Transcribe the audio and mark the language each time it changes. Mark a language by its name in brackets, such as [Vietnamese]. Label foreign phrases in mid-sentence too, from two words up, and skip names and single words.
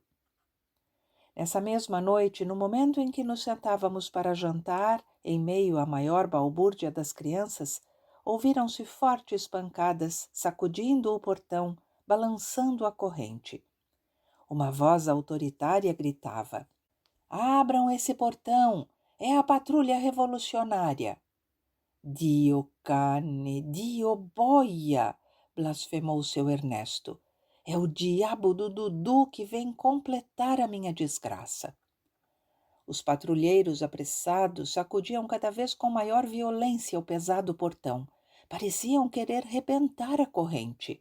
[Portuguese] Nessa mesma noite, no momento em que nos sentávamos para jantar, em meio à maior balbúrdia das crianças, ouviram-se fortes pancadas, sacudindo o portão, balançando a corrente. Uma voz autoritária gritava: "Abram esse portão! É a patrulha revolucionária. [Italian] Dio cane, Dio boia, [Portuguese] blasfemou seu Ernesto. É o diabo do Dudu que vem completar a minha desgraça. Os patrulheiros apressados sacudiam cada vez com maior violência o pesado portão. Pareciam querer rebentar a corrente.